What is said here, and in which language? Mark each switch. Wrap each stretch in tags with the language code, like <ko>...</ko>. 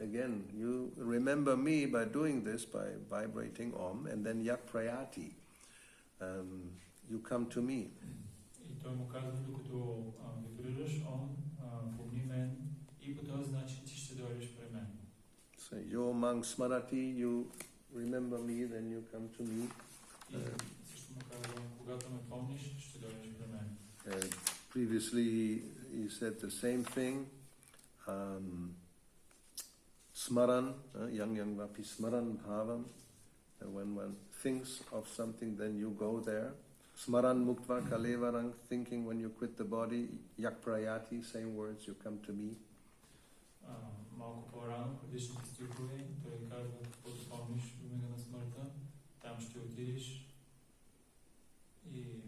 <en>Again, you remember me by doing this, by vibrating Om, and then</en> <sa>Yak Prayati.</sa> <en>You come to me.</en> <bg>И той му казва, докато вибрираш Ом, помни мен и по този начин ти ще дойдеш при мен.</bg> <en>So,</en> <sa>Yo Mang Smarati,</sa> <en>you remember me, then you come to me.</en> <bg>И също му казва, когато ме помниш, ще дойдеш при мен.</bg> <en>Previously, he said the same thing. Smaran,</en> <sa>yang vapi smaran bhavam.</sa> <en>When one thinks of something, then you go there.</en> <sa>Smaran muktva kalevarang,</sa> <en>thinking when you quit the body.</en> <sa>Yak prayati,</sa> <en>same words, you come to me.</en> <bg>Малко по-рано, предишните стихове, той казва, каквото помниш в мига на смъртта, там ще отидеш и...</bg>